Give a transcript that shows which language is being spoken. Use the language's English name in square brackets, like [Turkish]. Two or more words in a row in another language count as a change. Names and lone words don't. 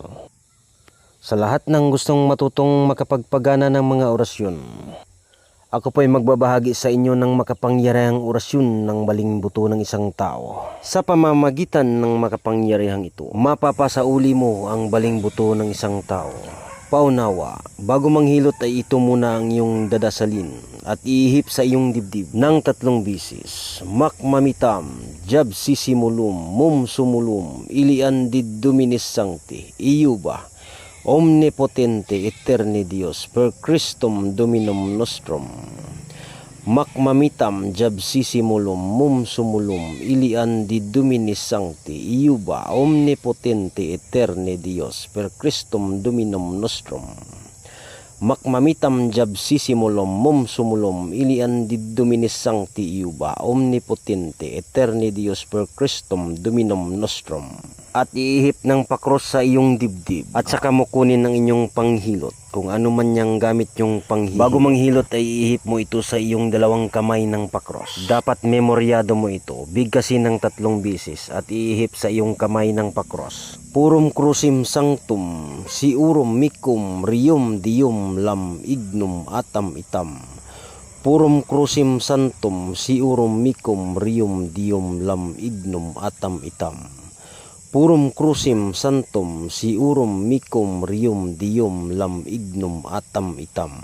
[Filipino] Sa lahat ng gustong matutong makapagpagana ng mga orasyon, ako po ay magbabahagi sa inyo ng makapangyarihang orasyon ng baling buto ng isang tao. Sa pamamagitan ng makapangyarihang ito, mapapasauli mo ang baling buto ng isang tao. Paunawa, bago manghilot ay ito muna ang iyong dadasalin at iihip sa iyong dibdib ng 3 bisis. [Latin] Makmamitam, jab sisimulum, mum sumulum, ilian did dominis sancti, iuba, omnipotente eterni Dios, per Christum Dominum nostrum. Makmamitam, jab sisimulum, mum sumulum, ilian di dominis sancti, iuba, omnipotente eterni Dios, per Christum Dominum nostrum. Makmamitam, jab sisimulum, mum sumulum, ilian di dominis sancti, iuba, omnipotente eterni Dios, per Christum Dominum nostrum. [Filipino] At iihip ng pakros sa iyong dibdib at saka mo kunin ang inyong panghilot kung ano man niyang gamit yung panghilot. Bago manghilot ay iihip mo ito sa iyong 2 kamay ng pakros. Dapat memoryado mo ito, bigkasin ng 3 bisis at iihip sa iyong kamay ng pakros. [Latin] Purum crucim sanctum, siurum micum, rium dium lam ignum atam itam. Purum crucim sanctum, siurum micum, rium dium lam ignum atam itam. Purum crucim sanctum, siurum micum, rium dium lam ignum atam itam.